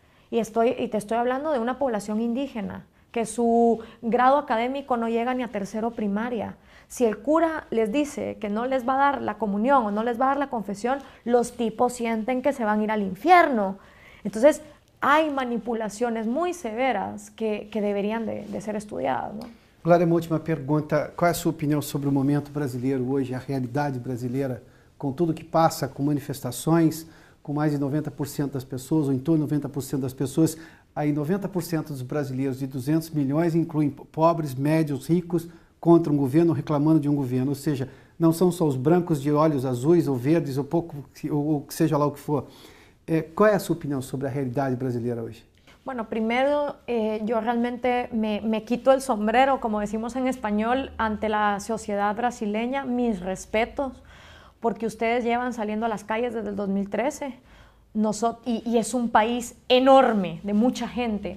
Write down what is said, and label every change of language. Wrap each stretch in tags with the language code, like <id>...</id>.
<es>Y te estoy hablando de una población indígena, que su grado académico no llega ni a tercero primaria. Si el cura les dice que no les va a dar la comunión o no les va a dar la confesión, los tipos sienten que se van a ir al infierno. Entonces, hay manipulaciones muy severas que deberían de ser estudiadas, ¿no?</es> <pt>Glória, uma última pergunta. Qual é a sua opinião sobre o momento brasileiro hoje, a realidade brasileira, com tudo que passa, com manifestações, com mais de 90% das pessoas, ou em torno de 90% das pessoas, aí 90% dos brasileiros de 200 milhões incluem pobres, médios, ricos, contra um governo, reclamando de um governo. Ou seja, não são só os brancos de olhos azuis ou verdes, ou que seja lá o que for.</pt> <es>¿Cuál es su opinión sobre la realidad brasileña hoy? Bueno, primero yo realmente me quito el sombrero, como decimos en español, ante la sociedad brasileña. Mis respetos, porque ustedes llevan saliendo a las calles desde el 2013 y es un país enorme, de mucha gente.</es>